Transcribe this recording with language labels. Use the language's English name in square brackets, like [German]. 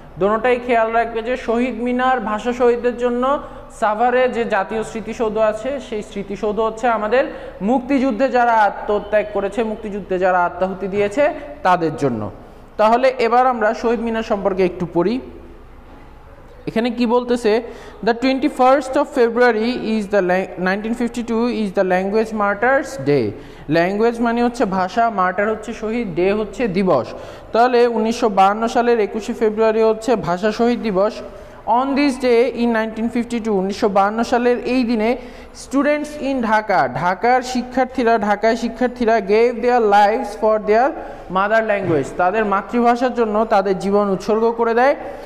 [Bangla] দোনোটাই খেয়াল রাখবে যে শহীদ মিনার ভাষা শহীদদের জন্য, সাভারে যে জাতীয় স্মৃতিসৌধ আছে সেই স্মৃতিসৌধ হচ্ছে আমাদের মুক্তিযুদ্ধে যারা আত্মত্যাগ করেছে, মুক্তিযুদ্ধে যারা আত্মাহুতি দিয়েছে তাদের জন্য। তাহলে এবার আমরা শহীদ মিনার সম্পর্কে একটু পড়ি। এখানে কি বলতেছে, [English] দ্য 21st of February is the 1952 is the language martyrs day। [Bangla] Language মানে হচ্ছে ভাষা, মার্টার হচ্ছে শহীদ, ডে হচ্ছে দিবস। তাহলে 1952 সালের 21শে ফেব্রুয়ারি হচ্ছে ভাষা শহীদ দিবস। [English] on this day in 1952, [Bangla] 1952 সালের এই দিনে [English] students in [Bangla] ঢাকার শিক্ষার্থীরা [English] gave their lives for their mother language, [Bangla] তাদের মাতৃভাষার জন্য তাদের জীবন উৎসর্গ করে দেয়।